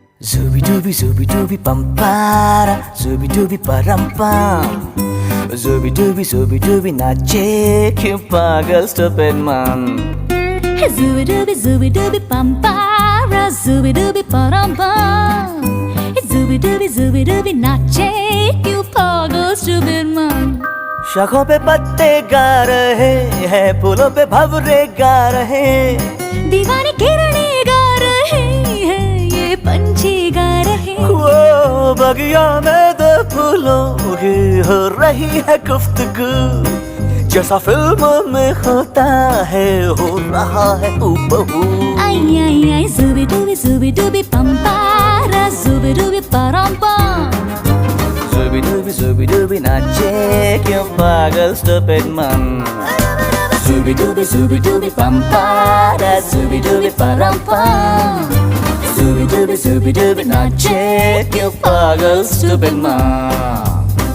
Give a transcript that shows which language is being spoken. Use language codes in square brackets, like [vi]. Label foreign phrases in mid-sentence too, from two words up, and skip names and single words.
[hi] Zubi dubi pampara, zubi dubi parampam. Zubi dubi nache क्यों पागल [en] stupid man. Hey, zubi dubi pampara, zubi dubi parampam. [hi] Hey, zubi dubi nache क्यों पागल [en] stupid man. [hi] शाखों पे पत्ते गा रहे हैं, फूलों पे भंवरे गा रहे, दीवाने किरणें गा रहे हैं, ये पंछी गा रहे। वो बगिया में दो फूलों की हो रही है गुफ्तगू, जैसा फिल्मों में होता है हो रहा है हूबहू। आई आई आई zubi dubi pampara, zubi dubi parampam. Zubi dubi nache क्यों पागल [en] stupid man. Zubi dubi pampara, zubi dubi parampam. [hi] Zubi dubi nache क्यों पागल [en] stupid man.